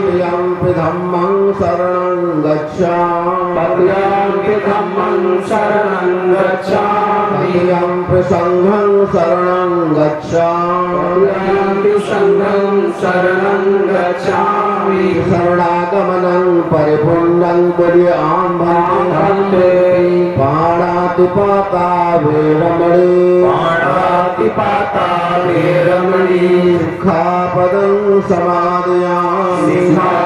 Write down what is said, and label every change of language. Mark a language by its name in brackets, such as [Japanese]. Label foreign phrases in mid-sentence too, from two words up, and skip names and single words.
[Pali] तृतीयं धम्मं शरणं गच्छामि धम्मं शरणं गच्छामि तृतीयं संघं शरणं गच्छामि संघं शरणं गच्छामि शरणागमनं परिपूर्णं कुर्यां भन्ते पाणातिपाता वेरमणि पाणातिपाता वेरमणि सिक्खापदं समादयामि